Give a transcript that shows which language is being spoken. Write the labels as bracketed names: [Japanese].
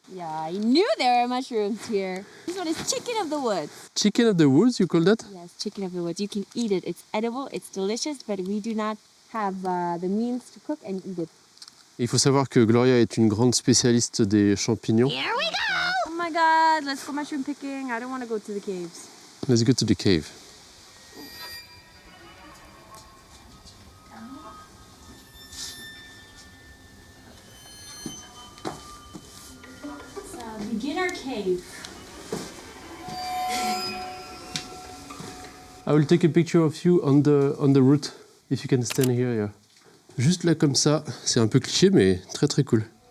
[English] Yeah, I knew there were mushrooms here. This one is chicken of the woods. Chicken of the woods, you call that? Yes, chicken of the woods. You can eat it. It's edible, it's delicious, but we do not have the means to cook and eat it. [French] Il faut savoir que Gloria est une grande spécialiste des champignons. [English] Here we go! Oh my god, let's go mushroom picking. I don't want to go to the caves. Let's go to the cave. It's a beginner cave. I will take a picture of you on the route, if you can stand here. Yeah. [French] Juste là comme ça, c'est un peu cliché, mais très très cool.